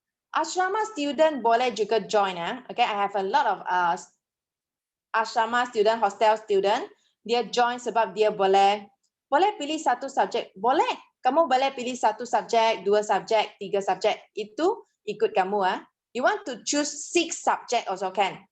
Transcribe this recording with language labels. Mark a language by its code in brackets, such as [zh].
[ms] Asrama student boleh juga join. [en] Okay, I have a lot of asrama student, hostel student. [ms] Dia join sebab dia boleh pilih satu subjek. Boleh. Kamu boleh pilih 1 subjek, 2 subjek, 3 subjek. Itu ikut kamu. [en] You want to choose 6 subject also can.